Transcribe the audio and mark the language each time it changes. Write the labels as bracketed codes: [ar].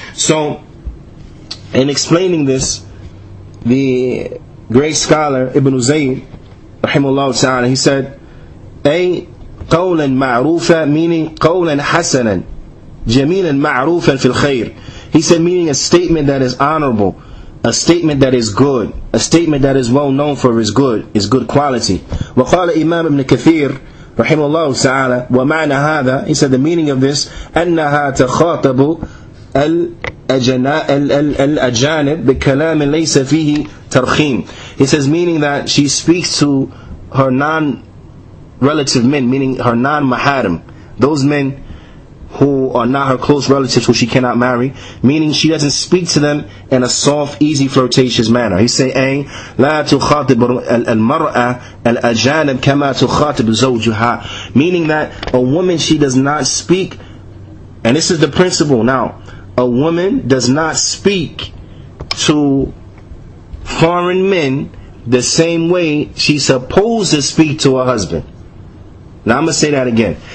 [en] So, in explaining this, the great scholar Ibn Zayd, rahimahullah ta'ala, he said, [ar] أي قولا معروفا, [en] meaning [ar] قولا حسنا جميلا معروفا في الخير. [en] He said, meaning a statement that is honorable, a statement that is good, a statement that is well known for its good quality. [ar] وقال إمام ابن كثير رحمه الله تعالى ومعنى هذا, [en] he said the meaning of this, [ar] أنها تخاطب الأجانب بكلام ليس فيه ترخيم. [en] He says, meaning that she speaks to her non-relative men, meaning her non-maharim, those men who are not her close relatives, who she cannot marry, meaning she doesn't speak to them in a soft, easy, flirtatious manner. He say, [ar] أي لا تخاطب المرأة الأجانب كما تخاطب زوجها, [en] meaning that a woman, she does not speak, and this is the principle now, a woman does not speak to foreign men the same way she's supposed to speak to her husband. Now I'm going to say that again.